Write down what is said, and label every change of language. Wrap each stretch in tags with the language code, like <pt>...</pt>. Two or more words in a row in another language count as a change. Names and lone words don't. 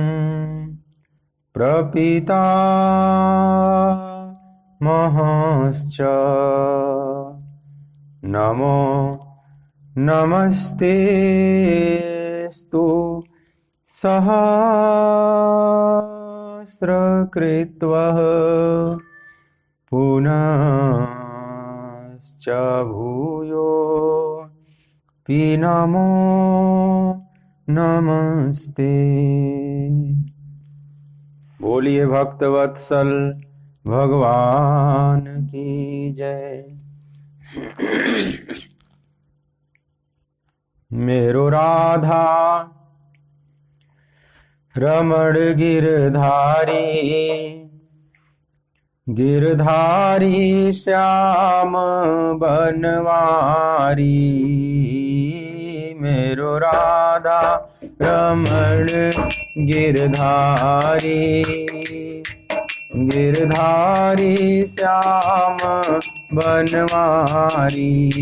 <sa>प्रपितामहश्च नमो नमस्तेस्तु सहस्रकृत्वः पुनश्च भूयो पि नमो नमस्ते।</sa> <hi>बोलिए भक्तवत्सल भगवान की जय। मेरो राधा रमण गिरधारी गिरधारी श्याम बनवारी मेरो राधा रमण गिरधारी गिरधारी श्याम बनवारी</hi>